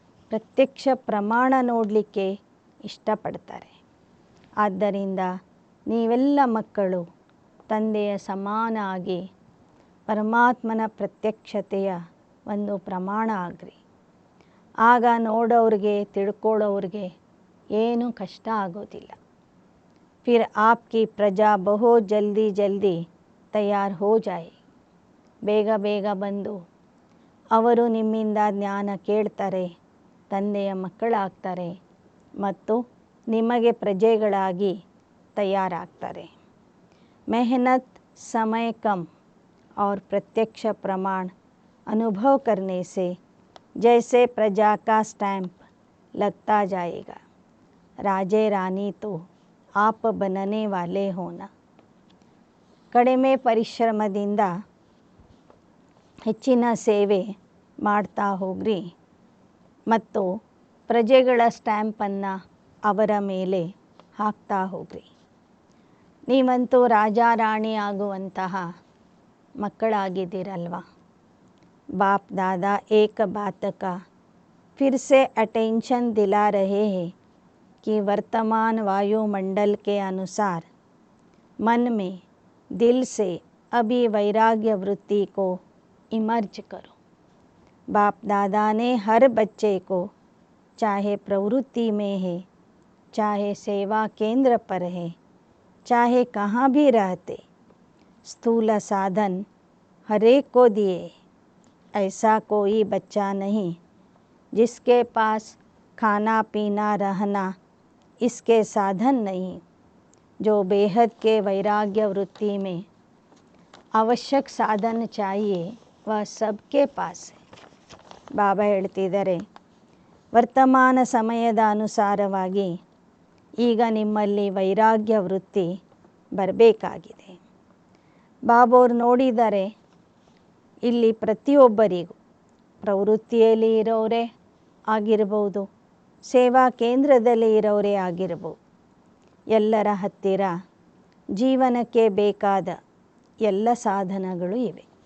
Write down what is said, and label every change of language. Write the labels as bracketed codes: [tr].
[kn] ಪ್ರತ್ಯಕ್ಷ ಪ್ರಮಾಣ ನೋಡಲಿಕ್ಕೆ ಇಷ್ಟಪಡ್ತಾರೆ. ಆದ್ದರಿಂದ ನೀವೆಲ್ಲ ಮಕ್ಕಳು ತಂದೆಯ ಸಮಾನ ಆಗಿ ಪರಮಾತ್ಮನ ಪ್ರತ್ಯಕ್ಷತೆಯ ಒಂದು ಪ್ರಮಾಣ ಆಗ್ರಿ. ಆಗ ನೋಡೋರಿಗೆ ತಿಳ್ಕೊಳ್ಳೋರಿಗೆ ಏನೂ ಕಷ್ಟ ಆಗೋದಿಲ್ಲ. [hi] फिर आपकी प्रजा बहुत जल्दी जल्दी तैयार हो जाए. [kn] ಬೇಗ ಬೇಗ ಬಂದು ಅವರು ನಿಮ್ಮಿಂದ ಜ್ಞಾನ ಕೇಳ್ತಾರೆ, ತಂದೆಯ ಮಕ್ಕಳಾಗ್ತಾರೆ ಮತ್ತು ನಿಮಗೆ ಪ್ರಜೆಗಳಾಗಿ ತಯಾರಾಗ್ತಾರೆ. [hi] मेहनत समय कम और प्रत्यक्ष प्रमाण अनुभव करने से जैसे प्रजा का स्टैंप लगता जाएगा. राजे रानी तो आप बनने वाले होना. [kn] ಕಡಿಮೆ ಪರಿಶ್ರಮದಿಂದ ಹೆಚ್ಚಿನ ಸೇವೆ ಮಾಡ್ತಾ ಹೋಗ್ರಿ ಮತ್ತು ಪ್ರಜೆಗಳ ಸ್ಟ್ಯಾಂಪನ್ನು ಅವರ ಮೇಲೆ ಹಾಕ್ತಾ ಹೋಗ್ರಿ. ನೀವಂತೂ ರಾಜ ರಾಣಿ ಆಗುವಂತಹ ಮಕ್ಕಳಾಗಿದ್ದೀರಲ್ವ. [hi] ಬಾಪ್ ದಾದಾ ಏಕ ಬಾತ್ का फिर से अटेंशन दिला रहे हैं कि वर्तमान वायुमंडल के अनुसार मन में दिल से अभी वैराग्य वृत्ति को इमर्ज करो. बाप दादा ने हर बच्चे को चाहे प्रवृत्ति में है, चाहे सेवा केंद्र पर है, चाहे कहाँ भी रहते, स्थूल साधन हर एक को दिए. ऐसा कोई बच्चा नहीं जिसके पास खाना पीना रहना इसके साधन नहीं. जो बेहद के वैराग्य वृत्ति में आवश्यक साधन चाहिए वह सबके पास है. [kn] ಬಾಬಾ ಹೇಳ್ತಿದ್ದಾರೆ, ವರ್ತಮಾನ ಸಮಯದ ಅನುಸಾರವಾಗಿ ಈಗ ನಿಮ್ಮಲ್ಲಿ ವೈರಾಗ್ಯ ವೃತ್ತಿ ಬರಬೇಕಾಗಿದೆ. ಬಾಬೋರು ನೋಡಿದರೆ ಇಲ್ಲಿ ಪ್ರತಿಯೊಬ್ಬರಿಗೂ ಪ್ರವೃತ್ತಿಯಲ್ಲಿ ಇರೋರೇ ಆಗಿರ್ಬೋದು, ಸೇವಾ ಕೇಂದ್ರದಲ್ಲಿ ಇರೋರೇ ಆಗಿರ್ಬೋದು, ಎಲ್ಲರ ಹತ್ತಿರ ಜೀವನಕ್ಕೆ ಬೇಕಾದ ಎಲ್ಲ ಸಾಧನಗಳು ಇವೆ.